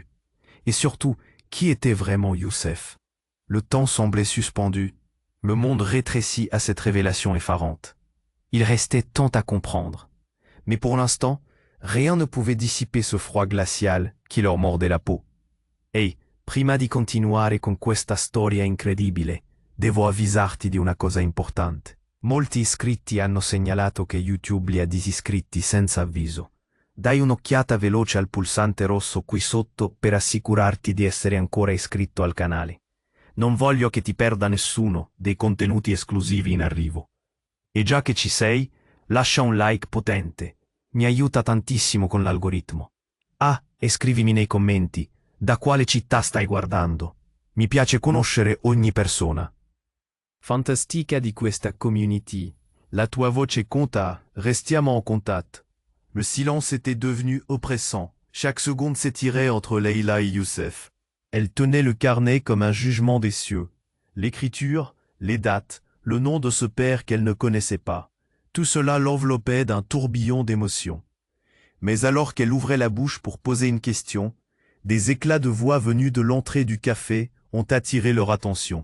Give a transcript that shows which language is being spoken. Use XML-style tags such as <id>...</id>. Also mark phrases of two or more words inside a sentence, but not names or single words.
<fr>Et surtout, qui était vraiment Youssef? Le temps semblait suspendu, le monde rétréci à cette révélation effarante. Il restait tant à comprendre. Mais pour l'instant, rien ne pouvait dissiper ce froid glacial qui leur mordait la peau.</fr> <it>Ehi, prima di continuare con questa storia incredibile, devo avvisarti di una cosa importante. Molti iscritti hanno segnalato che YouTube li ha disiscritti senza avviso. Dai un'occhiata veloce al pulsante rosso qui sotto per assicurarti di essere ancora iscritto al canale. Non voglio che ti perda nessuno dei contenuti esclusivi in arrivo. E già che ci sei, lascia un like potente. Mi aiuta tantissimo con l'algoritmo. Ah, e scrivimi nei commenti, da quale città stai guardando. Mi piace conoscere ogni persona. Fantastica di questa community. La tua voce conta, restiamo</it> <fr>en contact. Le silence était devenu oppressant. Chaque seconde s'étirait entre Leïla et Youssef. Elle tenait le carnet comme un jugement des cieux. L'écriture, les dates, le nom de ce père qu'elle ne connaissait pas. Tout cela l'enveloppait d'un tourbillon d'émotions. Mais alors qu'elle ouvrait la bouche pour poser une question, des éclats de voix venus de l'entrée du café ont attiré leur attention.</fr>